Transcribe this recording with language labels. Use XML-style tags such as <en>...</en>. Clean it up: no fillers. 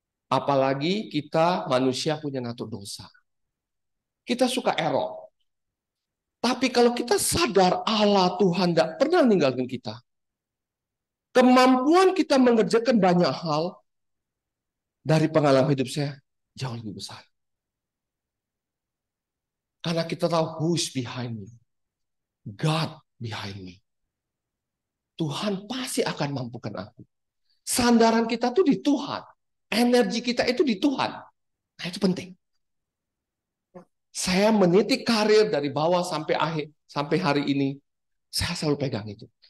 <id>Apalagi kita manusia punya natur dosa. Kita suka error. Tapi kalau kita sadar Allah Tuhan tidak pernah meninggalkan kita, kemampuan kita mengerjakan banyak hal dari pengalaman hidup saya jauh lebih besar. Karena kita tahu</id> <en>who is behind me. God behind me.</en> <id>Tuhan pasti akan mampukan aku. Sandaran kita tuh di Tuhan. Energi kita itu di Tuhan. Nah, itu penting. Saya meniti karir dari bawah sampai akhir, sampai hari ini, saya selalu pegang itu.</id>